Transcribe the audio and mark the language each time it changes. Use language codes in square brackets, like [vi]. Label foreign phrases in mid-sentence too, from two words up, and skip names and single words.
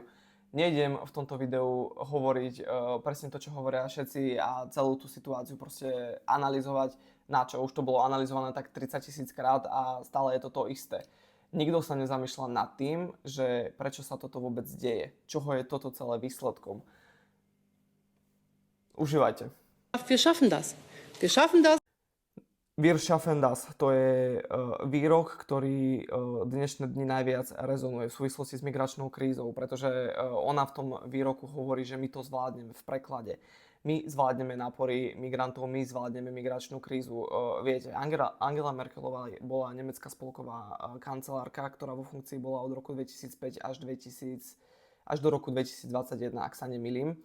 [sk] Nejdem v tomto videu hovoriť presne to, čo hovoria všetci a celú tú situáciu proste analyzovať, na čo už to bolo analyzované tak 30 000 krát a stále je to to isté. Nikto sa nezamýšľa nad tým, že prečo sa toto vôbec deje, čoho je toto celé výsledkom. Užívajte. [de] Wir schaffen das. Wir schaffen das. Wir schaffen das, [sk] to je výrok, ktorý dnešné dni najviac rezonuje v súvislosti s migračnou krízou, pretože ona v tom výroku hovorí, že my to zvládneme v preklade. My zvládneme nápory migrantov, my zvládneme migračnú krízu. Viete, Angela Merkelová bola nemecká spolková kancelárka, ktorá vo funkcii bola od roku 2005 až do roku 2021, ak sa nemýlim.